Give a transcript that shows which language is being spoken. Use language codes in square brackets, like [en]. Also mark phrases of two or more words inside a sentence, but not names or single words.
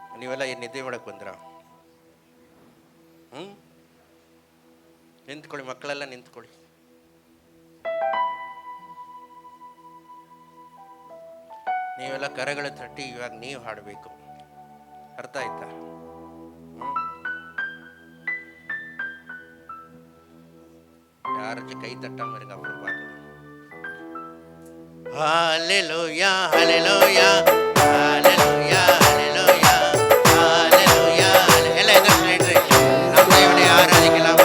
[kn] ನೀವೆಲ್ಲ ಏನು ನಿದ್ದೆ ಮಾಡಕ್ಕೆ ಬಂದ್ರ? ನಿಂತ್ಕೊಳ್ಳಿ, ಮಕ್ಕಳೆಲ್ಲ ನಿಂತ್ಕೊಳ್ಳಿ. ನೀವೆಲ್ಲ ಕರೆಗಳ ತಟ್ಟಿ ಇವಾಗ ನೀವು ಹಾಡಬೇಕು. ಅರ್ಥ ಆಯ್ತಾ? [ta] யாராச்சும் கை தட்டாம இருங்க, அப்புறம் பார்க்கலாம். ஹalleluya ஹalleluya ஹalleluya ஹalleluya ஹalleluya எல்லாம் என்ன சொல்லிட்டு நம்ம தேவனை ஆராதிக்கலாமா?